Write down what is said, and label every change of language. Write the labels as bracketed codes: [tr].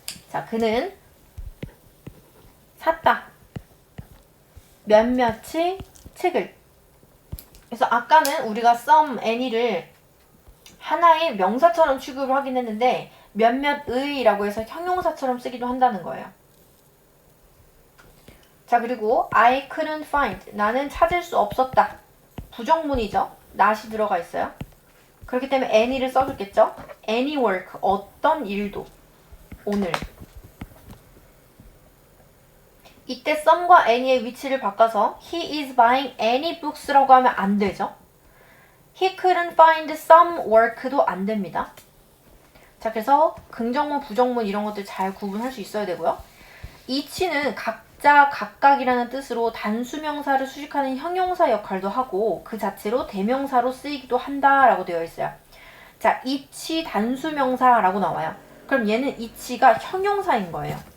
[ko] 자, 그는 샀다. 몇몇이 책을. 그래서 아까는 우리가 some, any를 하나의 명사처럼 취급을 하긴 했는데 몇몇의라고 해서 형용사처럼 쓰기도 한다는 거예요. 자, 그리고 [en] I couldn't find. [ko] 나는 찾을 수 없었다. 부정문이죠. not이 들어가 있어요. 그렇기 때문에 any를 써줬겠죠. [en] any work. [ko] 어떤 일도. 오늘. 이때 some과 any의 위치를 바꿔서 [en] he is buying any books [ko] 라고 하면 안 되죠. [en] he couldn't find some work [ko] 도 안 됩니다. 자, 그래서 긍정문, 부정문 이런 것들 잘 구분할 수 있어야 되고요. each는 각자, 각각이라는 뜻으로 단수명사를 수식하는 형용사 역할도 하고 그 자체로 대명사로 쓰이기도 한다라고 되어 있어요. 자, each 단수명사라고 나와요. 그럼 얘는 each가 형용사인 거예요.